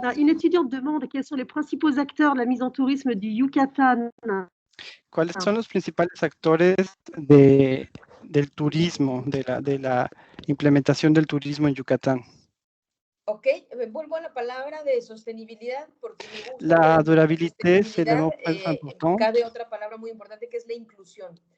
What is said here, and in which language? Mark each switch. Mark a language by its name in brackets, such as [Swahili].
[French] Une étudiante demande quels sont les principaux acteurs de la mise en tourisme du Yucatan. [Spanish] ¿Cuáles son los principales actores del turismo, de la implementación del turismo en Yucatán? Ok, vuelvo a la palabra de sostenibilidad porque me gusta. [French] La durabilité, c'est le mot très important. [Spanish] Cabe otra palabra muy importante que es la inclusión.